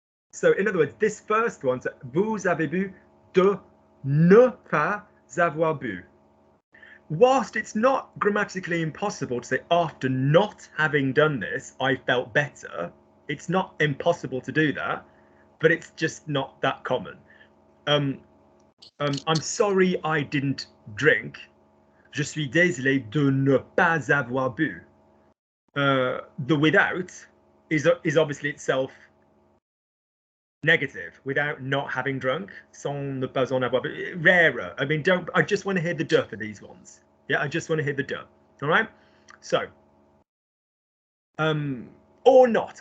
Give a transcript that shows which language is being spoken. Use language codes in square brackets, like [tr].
[en] So in other words, this first one, so [fr] vous avez bu, de ne pas avoir bu. [en] Whilst it's not grammatically impossible to say after not having done this, I felt better, it's not impossible to do that, but it's just not that common. I'm sorry I didn't drink. [fr] Je suis désolé de ne pas avoir bu. [en] The without is obviously itself negative. Without not having drunk, [fr] sans ne pas en avoir bu. [en] Rarer. I mean, I just want to hear the de for these ones. Yeah, I just want to hear the de. All right. So, or not.